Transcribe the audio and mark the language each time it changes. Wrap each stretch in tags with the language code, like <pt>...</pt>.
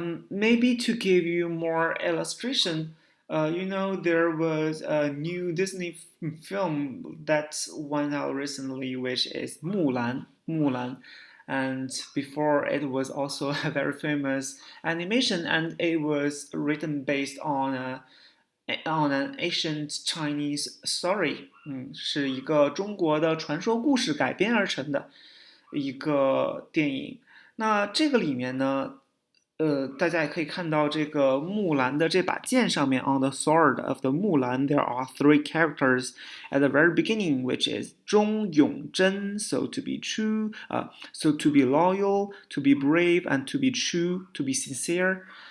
<en>Maybe to give you more illustration, there was a new Disney film that went out recently, which is Mulan. And before it was also a very famous animation, and it was written based on an ancient Chinese story.</en> <zh>是一个中国的传说故事改编而成的一个电影。那这个里面呢，大家也可以看到这个木兰的这把剑上面</zh> <en>on the sword of the 木兰 there are 3 characters at the very beginning, which is 忠勇真, so to be true, so to be loyal, to be brave, and to be true, to be sincere.</en>